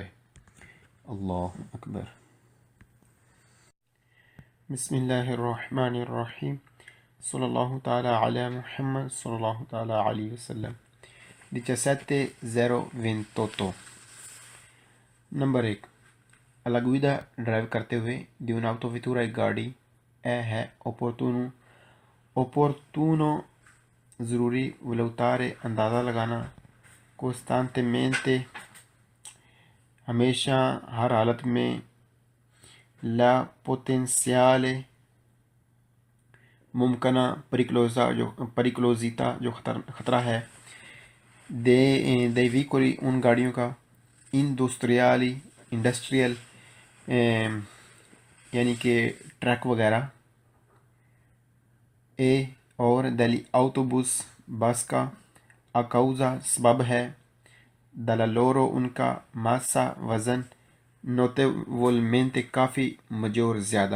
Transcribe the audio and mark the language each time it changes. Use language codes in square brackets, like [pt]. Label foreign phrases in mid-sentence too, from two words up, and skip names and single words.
[ar] اللہ اکبر۔ بسم اللہ الرحمن الرحیم، صلی اللہ تعالی علی محمد صلی اللہ تعالی علیہ وسلم۔ [ur] 17:28 نمبر 1، [it] alla guida [ur] ڈرائیو کرتے ہوئے [it] di un'autovettura [ur] ایک گاڑی ہے opportuno ضروری valutare اندازہ لگانا costantemente ہمیشہ ہر حالت میں [it] la potenziale [ur] ممکنہ pericolosità جو خطرہ ہے [it] dei veicoli [ur] ان گاڑیوں کا industriali انڈسٹریل یعنی کہ ٹرک وغیرہ، اے اور [it] degli autobus [ur] بس کا، اکاؤزا سبب ہے، دلالورو ان کا، ماسا وزن، نوتیولمنٹ کافی مجور زیادہ۔